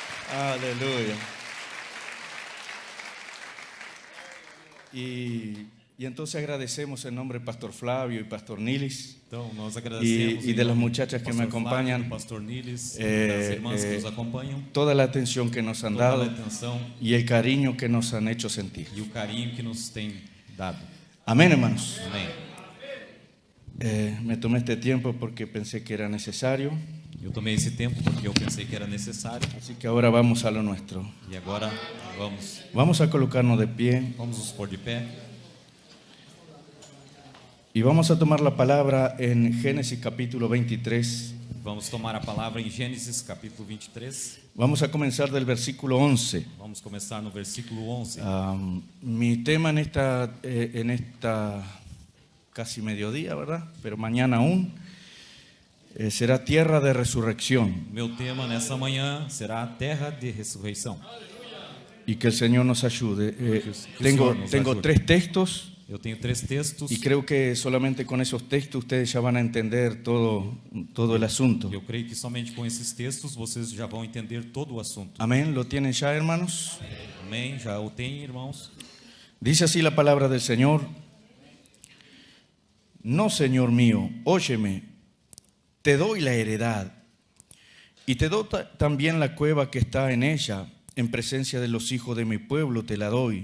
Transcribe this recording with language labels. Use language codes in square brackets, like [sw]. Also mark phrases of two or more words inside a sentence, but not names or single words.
[es] Aleluya. Y Y entonces agradecemos en nombre del Pastor Flavio y Pastor Nilis [pt] Então, nós agradecemos [es] y [pt] em [es] de las [pt] nome [es] muchachas [pt] do [es] que me [pt] pastor Flávio, [es] acompañan [pt] do pastor Nilis, das irmãs que nos acompanham, [es] toda la atención que nos han [pt] toda a [es] dado [pt] atenção [es] y el cariño que nos han hecho sentir. [pt] e o carinho que nos tem dado. [es] Amén, hermanos. [pt] Amém. [es] Me tomé este tiempo porque pensé que era necesario, [pt] Eu tomei esse tempo porque eu pensei que era necessário [es] así que ahora vamos a lo nuestro. [pt] e agora [es] Vamos a colocarnos de pie [pt] vamos nos pôr de pé [es] y vamos a tomar la palabra en Génesis capítulo 23. [pt] vamos tomar a palavra em Gênesis capítulo 23. [es] Vamos a comenzar del versículo 11. [pt] Vamos começar no versículo 11. [es] Mi tema en esta casi mediodía, ¿verdad? Pero mañana aún, será tierra de resurrección. [pt] Meu tema nessa manhã será a terra de ressurreição. [es] Y que el Señor nos ayude. [pt] que o [es] Tengo [pt] Senhor nos ajude. [es] 3 textos [pt] Eu tenho 3 textos [es] y creo que solamente con esos textos ustedes ya van a entender todo el asunto. [pt] e eu creio que somente com esses textos vocês já vão entender todo o assunto. [es] Amén. ¿Lo tienen ya, hermanos? [pt] Amém? Já o tem, irmãos? [es] Dice así la palabra del Señor. No, Señor mío, óyeme, te doy la heredad y te doy también la cueva que está en ella, en presencia de los hijos de mi pueblo te la doy.